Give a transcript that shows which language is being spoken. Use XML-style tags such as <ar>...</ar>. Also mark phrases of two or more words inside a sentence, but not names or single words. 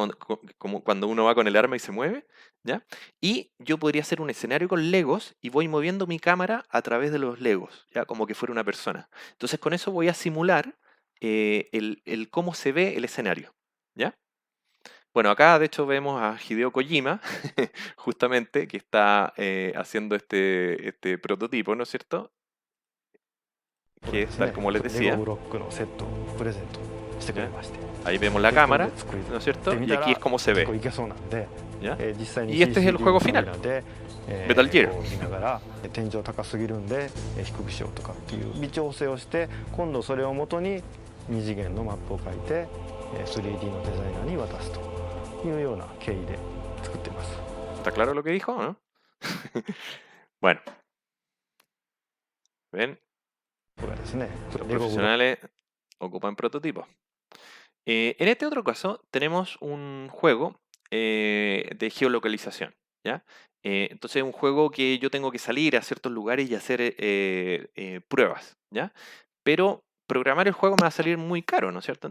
<es>Como cuando uno va con el arma y se mueve, ¿ya? Y yo podría hacer un escenario con Legos y voy moviendo mi cámara a través de los Legos, ¿ya? Como que fuera una persona. Entonces, con eso voy a simular el cómo se ve el escenario, ¿ya? Bueno, acá de hecho vemos a Hideo Kojima, justamente, que está haciendo este prototipo, ¿no es cierto?</es> <ja>これ</ja> <es>Que</es> <ja>で</ja> <es>es</es> <ja>す</ja> <es>tal</es> <ja>ね、</ja> <es>como les</es> <ja>レゴ</ja> <es>decía,</es> <ja>ブロックのセットをプレゼントしてくれ</ja> <es>¿ya?</es> <ja>まして、</ja> <es>Ahí vemos la</es> <ja>でこれで</ja> <es>cámara,</es> <ja>作っ</ja> <es>¿no es</es> <ja>て</ja> <es>cierto?</es> <ja>み</ja> <es>Y</es> <ja>た</ja> <es>aquí es</es> <ja>ら</ja> <es>como se</es> <ja>結</ja> <es>ve,</es> <ja>構いけそうなんで、</ja> <es>¿ya?</es> <ja>実際に</ja> <es>Y este es el</es> <ja>CCD</ja> <es>juego</es> <ja>のカメ</ja> <es>final,</es> <ja>ラで、</ja> <es>Metal Gear.</es> <ja>こう見ながら天井高すぎるんで低くしようとかっていう微調整をして、今度それをもとに2次元のマップを書いて 3D のデザイナーに渡すというような経緯で作っています。</ja> <es>¿Está claro lo que dijo, o no? Bueno, ven,</es> <ja>これはですね、</ja> <es>los</es> <ja>レゴブロック</ja> <es>profesionales ocupan prototipos. En este otro caso tenemos un juego de geolocalización, ¿ya? Entonces es un juego que yo tengo que salir a ciertos lugares y hacer pruebas, ¿ya? Pero programar el juego me va a salir muy caro, ¿no es cierto?</es>